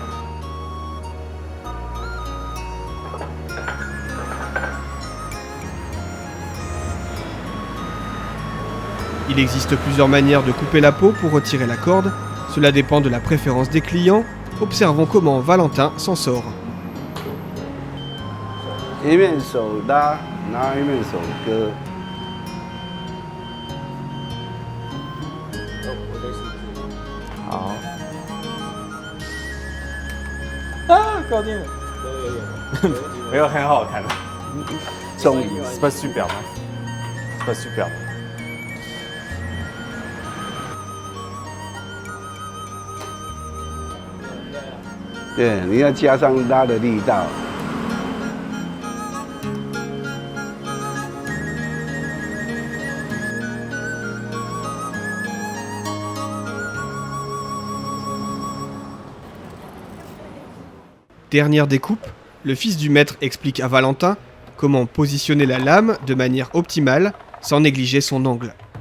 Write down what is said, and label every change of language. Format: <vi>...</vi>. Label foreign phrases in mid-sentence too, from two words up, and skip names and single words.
<fr>Il existe plusieurs manières de couper la peau pour retirer la corde. Cela dépend de la préférence des clients. Observons comment Valentin s'en sort.</fr> <zh>一面手拉，然后一面手割。好，啊，搞定了。没有很好看。终于，</zh> <fr>C'est pas superbe. C'est pas superbe.</fr> <zh>对，你要加上拉的力道。</zh> <fr>Dernière découpe, le fils du maître explique à Valentin comment positionner la lame de manière optimale sans négliger son angle.</fr>